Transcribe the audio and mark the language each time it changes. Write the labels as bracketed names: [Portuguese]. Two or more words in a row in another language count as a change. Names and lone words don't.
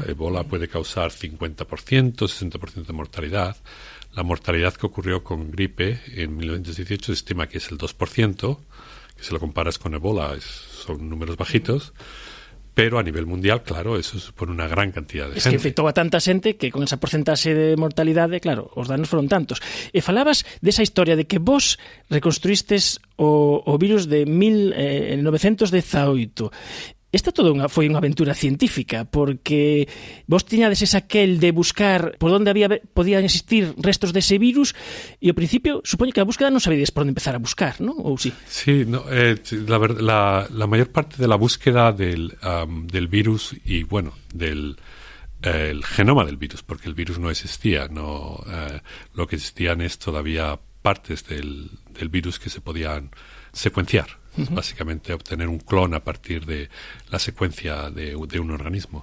[Spanish] Ebola puede causar 50%, 60% de mortalidad. La mortalidad que ocurrió con gripe en 1918 se estima que es el 2%, que si lo comparas con Ebola son números bajitos, pero a nivel mundial, claro, eso supone una gran cantidad de gente. [Galician] Es que afectou a tanta xente que con esa porcentaxe de mortalidade, claro, os danos foron tantos. E falabas desa historia de que vos reconstruístes o virus de 1918. Esta foi unha aventura científica, porque vos tiñades aquel de buscar por onde podían existir restos dese virus, e ao principio supoño que a búsqueda non sabedes por onde empezar a buscar, ¿no? Ou sí? [Spanish] Sí, no, la mayor parte de la búsqueda del virus y, bueno, del el genoma del virus, porque el virus no existía, lo que existían es todavía partes del virus que se podían secuenciar. Básicamente obtener un clon a partir de la secuencia de un organismo.